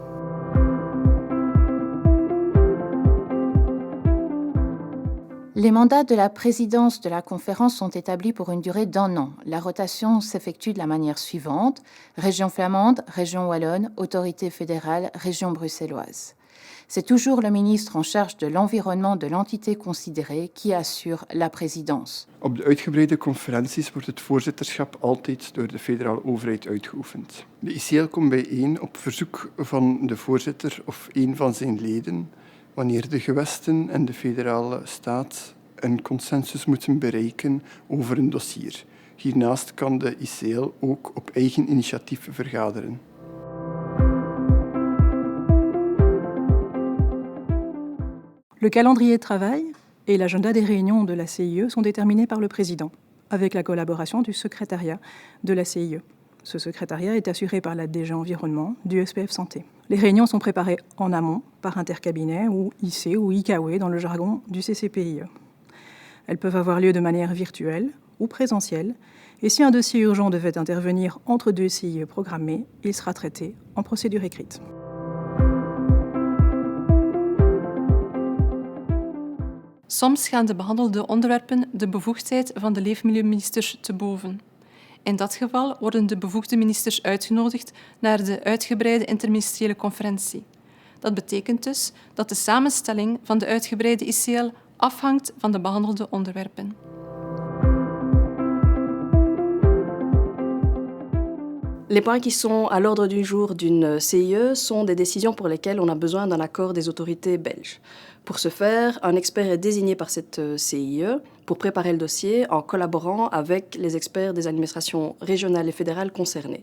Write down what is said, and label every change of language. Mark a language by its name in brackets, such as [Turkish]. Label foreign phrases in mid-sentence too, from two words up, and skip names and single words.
[French] Les mandats de la présidence de la conférence sont établis pour une durée d'1 an. La rotation s'effectue de la manière suivante: région flamande, région wallonne, autorité fédérale, région bruxelloise. C'est toujours le ministre en charge de l'environnement de l'entité considérée qui assure la présidence. [Dutch] Op de uitgebreide conferenties wordt het voorzitterschap altijd door de federale overheid uitgeoefend. De ICL komt bijeen op verzoek van de voorzitter of een van zijn leden, wanneer de gewesten en de federale staat een consensus moeten bereiken over een dossier. Hiernaast kan de ICL ook op eigen initiatief vergaderen. [French] Le calendrier de travail et l'agenda des réunions de la CIE sont déterminés par le président, avec la collaboration du secrétariat de la CIE. Ce secrétariat est assuré par la DG Environnement du SPF Santé. Les réunions sont préparées en amont par intercabinet ou IC ou IKW dans le jargon du CCPIE. Elles peuvent avoir lieu de manière virtuelle ou présentielle, et si un dossier urgent devait intervenir entre deux CIE programmés, il sera traité en procédure écrite. [Dutch] Soms gaan de behandelde onderwerpen de bevoegdheid van de leefmilieuministers te boven. In dat geval worden de bevoegde ministers uitgenodigd naar de uitgebreide interministeriële conferentie. Dat betekent dus dat de samenstelling van de uitgebreide ICL afhangt van de behandelde onderwerpen. [French] Les points qui sont à l'ordre du jour d'une CIE sont des décisions pour lesquelles on a besoin d'un accord des autorités belges. Pour ce faire, un expert est désigné par cette CIE pour préparer le dossier en collaborant avec les experts des administrations régionales et fédérales concernées.